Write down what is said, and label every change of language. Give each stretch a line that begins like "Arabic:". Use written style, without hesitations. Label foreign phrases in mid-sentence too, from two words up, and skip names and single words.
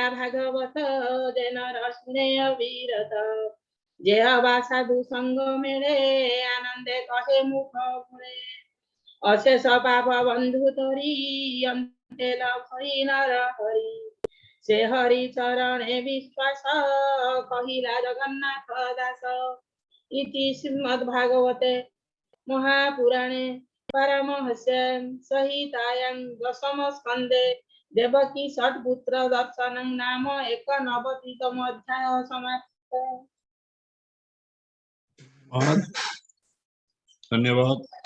Odia: ଭାଗବତ ଜେନର ଶୁଣେ ଅବିରତ ଯେହ ବା ସାଧୁ ସଙ୍ଗ ମିଳେ ଆନନ୍ଦେ କହେ ମୁଖ ଫୁଳେ ଅଶେଷ ପାପ ବନ୍ଧୁ ତୋରି ଅନ୍ତେ ଲଭଇ ନର ହରି ସେ ହରି ଚରଣେ ବିଶ୍ୱାସ କହିଲା ଜଗନ୍ନାଥ ଦାସ
Sanskrit: ଇତି ଶ୍ରୀମଦ୍ ଭାଗବତେ महापुराणे परमहस्यां संहितायां दशम स्कन्धे देवकी षट्पुत्र दर्शनं नाम 91तम अध्याय समाप्त।
Hindi: धन्यवाद।